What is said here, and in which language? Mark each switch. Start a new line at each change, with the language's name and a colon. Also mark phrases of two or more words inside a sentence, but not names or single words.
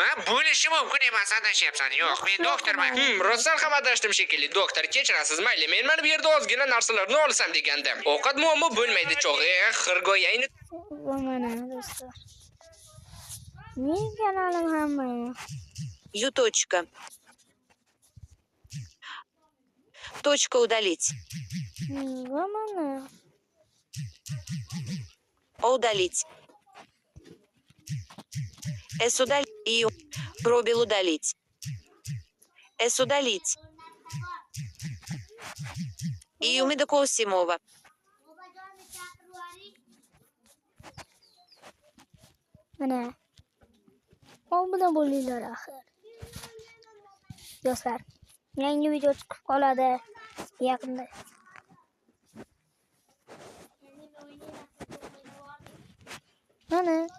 Uzbek: Bo'lishi mumkin emas, adashyapsan. Yo'q, men doktorman. Rostdan ham adashdim shekilli. Doktor, kechirasiz, mayli. Men mana bu yerda ozgina narsalarni olsam degandim. Ovqat muammo bo'lmaydi, cho'g'i. Xirgoyayni. Mana do'stlar. Men kanalim hamma.
Russian: Юточка. Точка удалить.
Uzbek: Mana.
Russian: Удалить. С удалить. И пробел удалить. С удалить. И Умида Косимова.
Uzbek: Mana. Obuna bo'linglar axir. Do'stlar, yangi video chiqib qoladi yaqinda. Mana.